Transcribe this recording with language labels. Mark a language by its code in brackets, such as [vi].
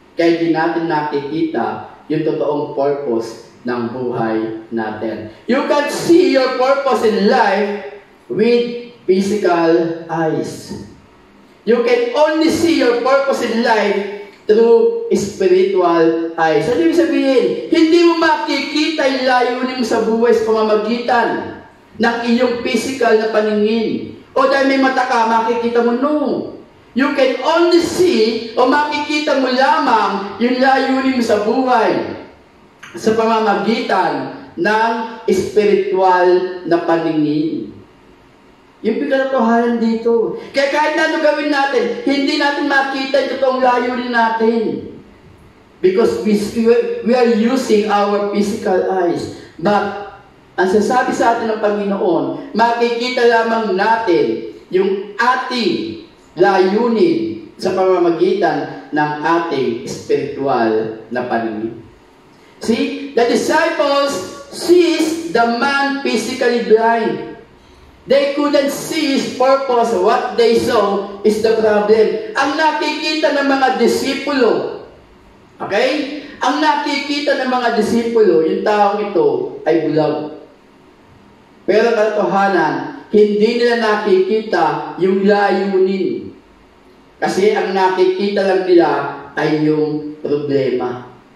[tl] Kaya di natin nakikita yung totoong purpose ng buhay natin. [en] You can see your purpose in life with physical eyes. You can only see your purpose in life through spiritual eyes. [tl] Ano ibig sabihin? Hindi mo makikita yung layunin mo sa buhay sa pamamagitan ng iyong physical na paningin. O dahil may mata ka, makikita mo, no. [en] You can only see [tl] o makikita mo lamang yung layunin mo sa buhay sa pamamagitan ng spiritual na paningin. Yung pinatotohanan dito. Kaya kahit na ano gawin natin, hindi natin makita yung totoong layunin natin. [en] Because we are using our physical eyes. [tl] But, ang sasabi sa atin ng Panginoon, makikita lamang natin yung ating layunin sa pamamagitan ng ating spiritual na paningin. [en] See, the disciples sees the man physically blind. They couldn't see his purpose. What they saw is the problem. [tl] Ang nakikita ng mga disipulo, okay? Ang nakikita ng mga disipulo, yung taong ito ay bulag. Pero katotohanan, hindi nila nakikita yung layunin. Kasi ang nakikita lang nila ay yung problema.